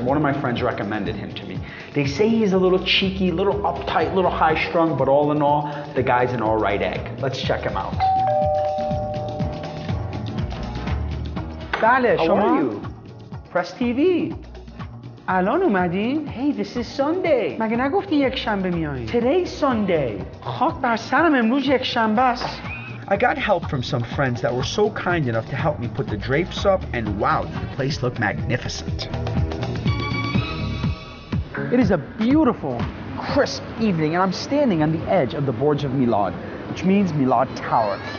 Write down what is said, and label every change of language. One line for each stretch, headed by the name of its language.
English: One of my friends recommended him to me. They say he's a little cheeky, little uptight, little high-strung, but all in all, the guy's an all right egg. Let's check him out. Bale, how are you? Press TV.
Persian: الان اومدین؟
English: Hey, this is Sunday.
Persian: مگه نگفتی یک شنبه میایین؟
English: Today's Sunday.
Persian: خاک بر سرم امروز یک شنبه است.
English: I got help from some friends that were so kind enough to help me put the drapes up, and wow, the place looked magnificent. It is a beautiful, crisp evening, and I'm standing on the edge of the Burj of Milad, which means Milad Tower.